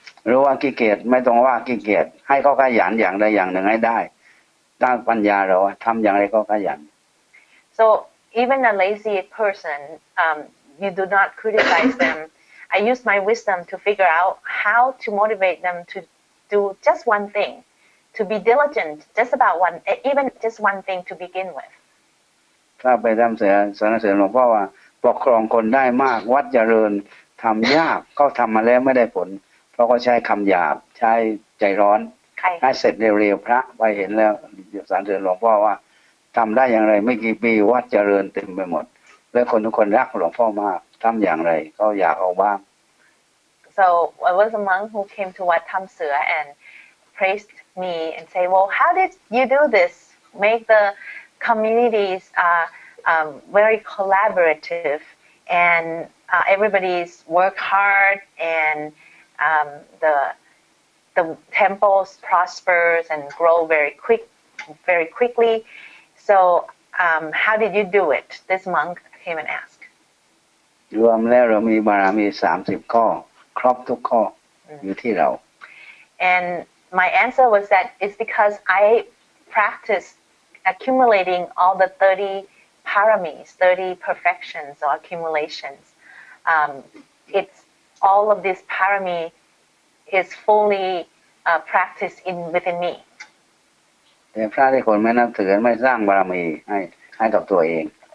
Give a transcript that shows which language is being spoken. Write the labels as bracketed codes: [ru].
[th] รู้ว่าขี้เกียจไม่ต้องว่าขี้เกียจให้เขาขยันอย่างใดอย่างหนึ่งให้ได้ตั้งปัญญาเราทำอย่างไรก็ขยัน [en] So even a lazy person, you do not criticize them. I use my wisdom to figure out how to motivate them to do just one thing, to be diligent, even just one thing to begin with. [th] ถ้าไปทำเสนอหลวงพ่อว่าปกครองคนได้มากวัดเจริญทำยากก็ทำมาแล้วไม่ได้ผลเพราะเขาใช้คำหยาบใช้ใจร้อนให้เสร็จเร็วๆพระไปเห็นแล้วสรรเสริญหลวงพ่อว่าทำได้อย่างไรไม่กี่ปีวัดเจริญเต็มไปหมดและคนทุกคนรักหลวงพ่อมากทำอย่างไรก็อยากเอาบ้าง [en] So I was a monk who came to Wat Tham Sua and praised me and say, well, how did you do this? Make the communities very collaborative and everybody's work hard and the temples prospers and grow very quickly. So how did you do it? This monk came and asked. [th] รวมแล้วเรามีบารมี30 ข้อครบทุกข้ออยู่ที่เรา [en] And my answer was that it's because I practice accumulating all the 30 paramis, 30 perfections or accumulations. It's all of this parami is fully practiced within me. [th] แต่พระที่คนไม่นับถือไม่สร้างบารมีให้กับตัวเอง